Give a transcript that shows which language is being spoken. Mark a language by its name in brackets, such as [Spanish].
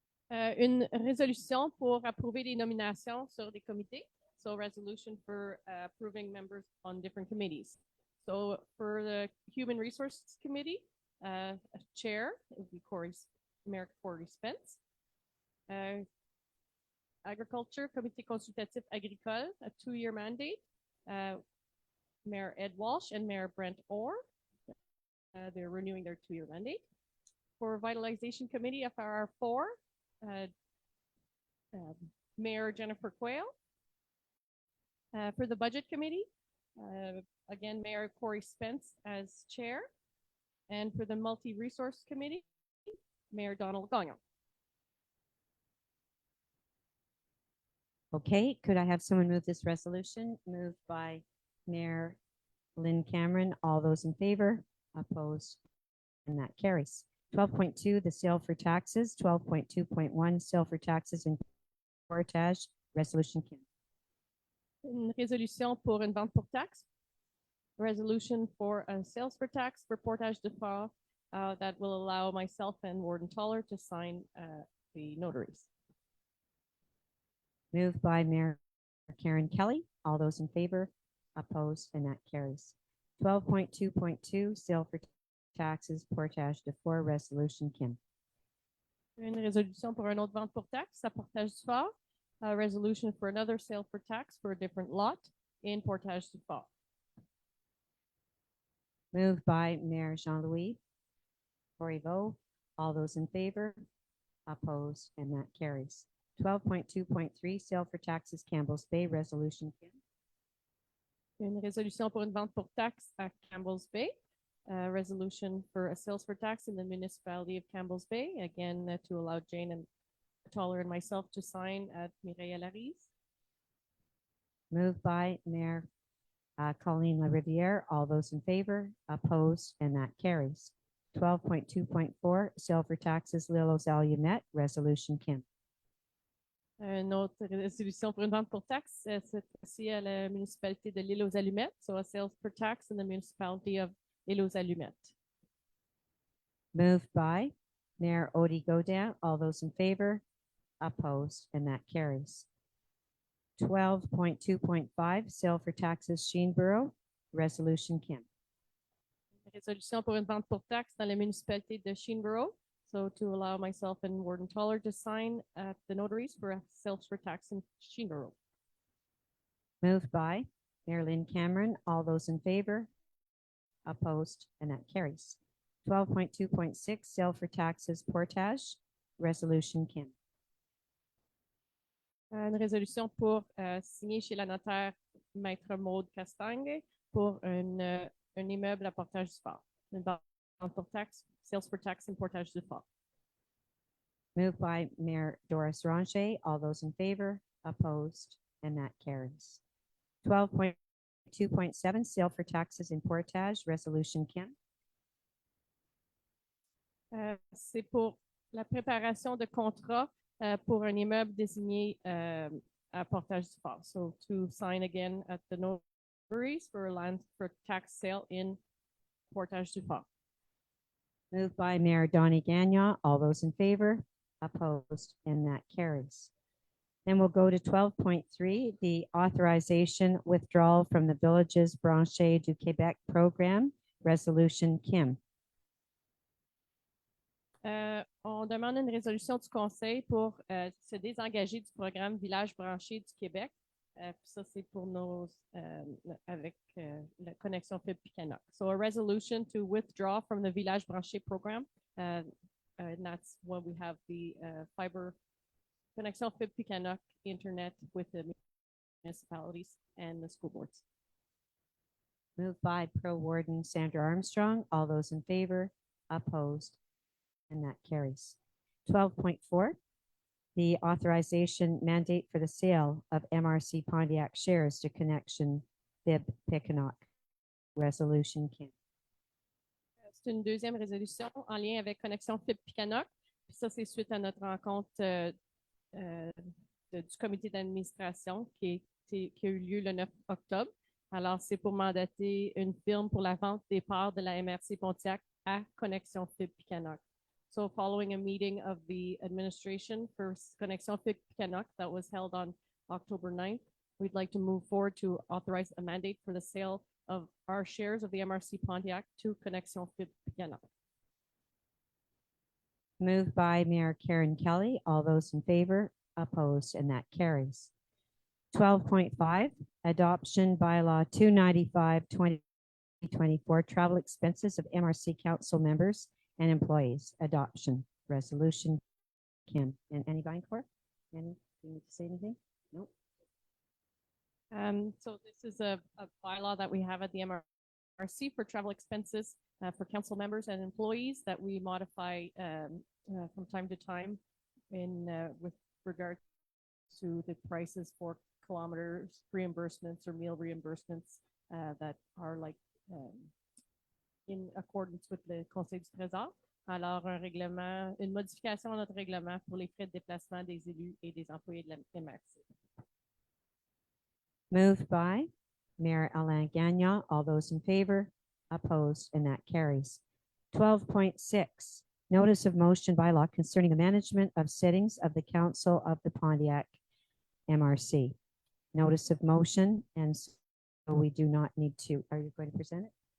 [French] Une résolution pour approuver les nominations sur des comités. [English] So resolution for approving members on different committees. So for the Human Resources Committee, a chair would be Mayor Corey Spence. Agriculture, Comité consultatif agricole, a 2-year mandate. Mayor Ed Walsh and Mayor Brent Orr. They're renewing their 2-year mandate. For Vitalization Committee, FRR4, Mayor Jennifer Quayle. For the Budget Committee, again, Mayor Corey Spence as chair. And for the Multi-Resource Committee, Mayor Donald Gagnon. Okay, could I have someone move this resolution? Moved by Mayor Lynn Cameron. All those in favor? Opposed? And that carries. 12.2, the sale for taxes. 12.2.1, sale for taxes in portage. Resolution, Kim. [French] Une résolution pour une vente pour taxe. [English] Resolution for a sales for tax for portage de fort that will allow myself and Warden Toller to sign the notaries. Moved by Mayor Karen Kelly. All those in favor? Opposed? And that carries. 12.2.2, sale for taxes, portage de fort. Resolution, Kim. [French] Une résolution pour une autre vente pour taxe à portage du fort. [English] A resolution for another sale for tax for a different lot in portage du fort. Moved by Mayor Jean-Louis Corriveau. All those in favor? Opposed? And that carries. 12.2.3, sale for taxes, Campbell's Bay. Resolution, Kim. [French] Une résolution pour une vente pour taxe à Campbell's Bay. [English] Resolution for a sales for tax in the municipality of Campbell's Bay. Again, to allow Jane and Toller and myself to sign at Mireille Larise. Moved by Mayor Colleen LaRiviere. All those in favor? Opposed? And that carries. 12.2.4, sale for taxes, L'Île aux Allumettes. Resolution, Kim. [French] Une autre résolution pour une vente pour taxe, cette fois-ci à la municipalité de L'Île aux Allumettes. [English] So a sales for tax in the municipality of L'Île aux Allumettes. Moved by Mayor Odie Godin. All those in favor? Opposed? And that carries. 12.2.5, sale for taxes, Sheenborough. Resolution, Kim. [French] Résolution pour une vente pour taxe dans la municipalité de Sheenborough. [English] So to allow myself and Warden Toller to sign at the notaries for a sales for tax in Sheenborough. Moved by Mayor Lynn Cameron. All those in favor? Opposed? And that carries. 12.2.6, sale for taxes, portage. Resolution, Kim. [French] Une résolution pour signer chez la notaire Maître Maude Castagne pour un immeuble à portage du fort. Une vente pour taxe, [English] sales for tax [French] and portage du fort. [English] Moved by Mayor Doris Rancher. All those in favor? Opposed? And that carries. 12.2.7, sale for taxes in portage. Resolution, Kim. [French] C'est pour la préparation de contrat pour un immeuble désigné à portage du fort. [English] So to sign again at the notaries for a land for tax sale in portage du fort. Moved by Mayor Donnie Gagnon. All those in favor? Opposed? And that carries. Then we'll go to 12.3, the authorization withdrawal from the Villages Branchés du Québec program. Resolution, Kim. [French] On demande une résolution du conseil pour se désengager du programme Village branché du Québec. Ça, c'est pour nos avec la connexion fibre-Picanac. [English] So a resolution to withdraw from the Village branché program. And that's when we have the fiber connexion fibre-Picanac internet with the municipalities and the school boards. Moved by Pro Warden Sandra Armstrong. All those in favor? Opposed? And that carries. 12.4, the authorization mandate for the sale of MRC Pontiac shares to Connection Fib Picanac. Resolution, Kim. [French] C'est une deuxième résolution en lien avec Connexion Fibre-Picanac. Puis ça, c'est suite à notre rencontre du comité d'administration qui a eu lieu le 9 octobre. Alors, c'est pour mandater une firme pour la vente des parts de la MRC Pontiac à Connexion Fib Picanok. [English] So following a meeting of the administration for Connexion Fib Picanok that was held on October 9th, we'd like to move forward to authorize a mandate for the sale of our shares of the MRC Pontiac to Connexion Fib Picanok. Moved by Mayor Karen Kelly. All those in favor, opposed, and that carries. 12.5, adoption bylaw 295, 2024, travel expenses of MRC council members and employees. Adoption resolution. Kim and Annie Vinecourt. Annie, do you need to say anything? Nope. So this is a bylaw that we have at the MRC for travel expenses for council members and employees that we modify from time to time in with regard to the prices for kilometers reimbursements or meal reimbursements that are like in accordance with the Conseil du Trésor. [French] Alors, un règlement, une modification à notre règlement pour les frais de déplacement des élus et des employés de la MRC. [English] Moved by Mayor Alain Gagnon. All those in favor, opposed, and that carries. 12.6, notice of motion bylaw concerning the management of sittings of the Council of the Pontiac MRC. Notice of motion, and so we do not need to. Are you going to present it?